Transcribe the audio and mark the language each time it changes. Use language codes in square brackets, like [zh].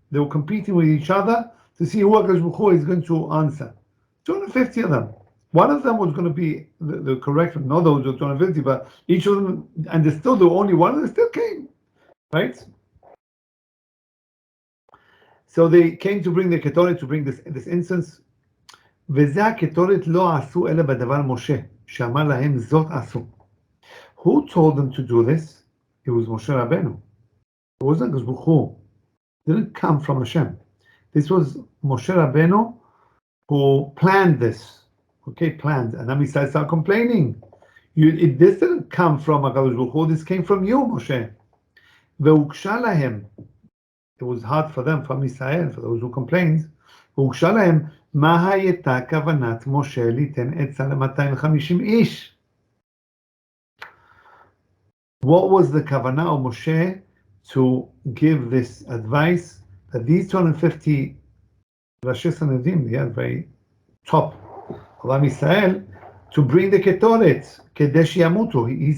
[en] They were competing with each other to see who HaKadosh Baruch Hu is going to answer. 250 of them. One of them was going to be the correct one, not those 250, but each of them, and there's still the only one that still came, right? So they came to bring the Ketoret, to bring this incense. [he] וזה הקטורת לא עשו אלא בדבר משה, שאמר להם זאת עשו. [en] Who told them to do this? It was Moshe Rabbeinu. It wasn't HaKadosh Baruch Hu. It didn't come from Hashem. This was Moshe Rabbeinu who planned this. Okay, planned. And Am Yisrael started complaining. This didn't come from HaKadosh Baruch Hu. This came from you, Moshe. [he] והוגשה להם. [en] It was hard for them, for Am Yisrael, for those who complained. [he] והוגשה להם, מה הייתה כוונת משה ליתן עצה ל-250 איש? [en] What was the kavanah of Moshe to give this advice that these 250 Rashi Sanedim, the very top of Am Yisrael, to bring the Ketoret, Kedesh Yamutu?